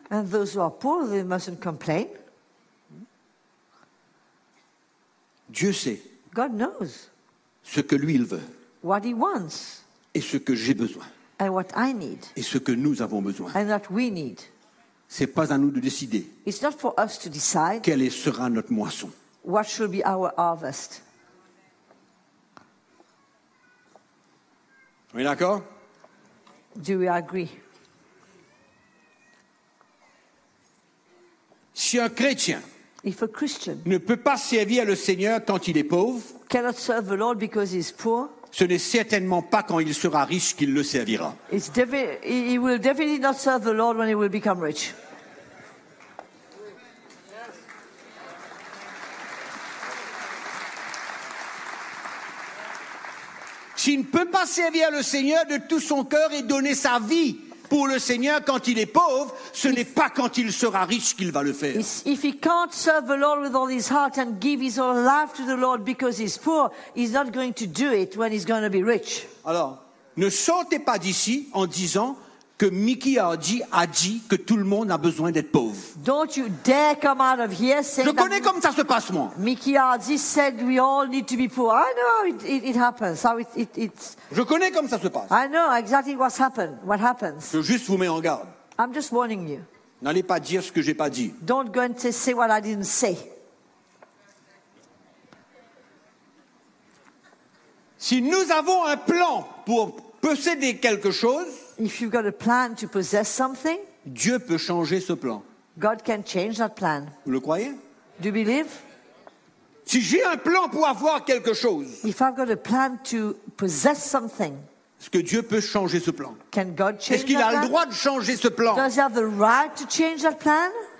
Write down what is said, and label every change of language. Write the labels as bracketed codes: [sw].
[en] And those who are poor, they mustn't complain. [fr] Dieu sait. [en] God knows. [fr] Ce que lui il veut. [en] What he wants. [fr] Et ce que j'ai besoin. [en] And what I need. [fr] Et ce que nous avons besoin. [en] And what we need. [fr] C'est pas à nous de décider. [en] It's not for us to decide. [fr] Quelle sera notre moisson. [en] What should be our harvest. [fr] Oui, d'accord? [en] Do we agree? [fr] Si un chrétien [en] if a Christian [fr] ne peut pas servir le Seigneur quand il est pauvre, [en] cannot serve the Lord because he's poor, [fr] ce n'est certainement pas quand il sera riche qu'il le servira. [en] He will definitely not serve the Lord when he will become rich. [fr] S'il ne peut pas servir le Seigneur de tout son cœur et donner sa vie pour le Seigneur quand il est pauvre, ce n'est pas quand il sera riche qu'il va le faire. [en] If he can't serve the Lord with all his heart and give his whole life to the Lord because he's poor, he's not going to do it when he's going to be rich. [fr] Alors, ne sortez pas d'ici en disant que Mickey a dit que tout le monde a besoin d'être pauvre. [en] Don't you dare come out of here saying. [fr] Je connais comment ça se passe moi. [en] Mickey Hardy said we all need to be poor. I know it happens. How it's. [fr] Je connais comment ça se passe. [en] I know exactly what happens. [fr] Je juste vous mets en garde. [en] I'm just warning you. [fr] N'allez pas dire ce que j'ai pas dit. [en] Don't go and say what I didn't say. [fr] Si nous avons un plan pour posséder quelque chose, [en] if you've got a plan to possess something, [fr] Dieu peut changer ce plan. [en] God can change that plan. [fr] Vous le croyez? [en] Do you believe? [fr] Si j'ai un plan pour avoir quelque chose, [en] if I've got a plan to possess something, [fr] est-ce que Dieu peut changer ce plan? [en] Can God change [fr] est-ce qu'il [en] that [fr] a [en] plan? [fr] Le droit de changer ce plan? [en] Does he have the right to change that plan?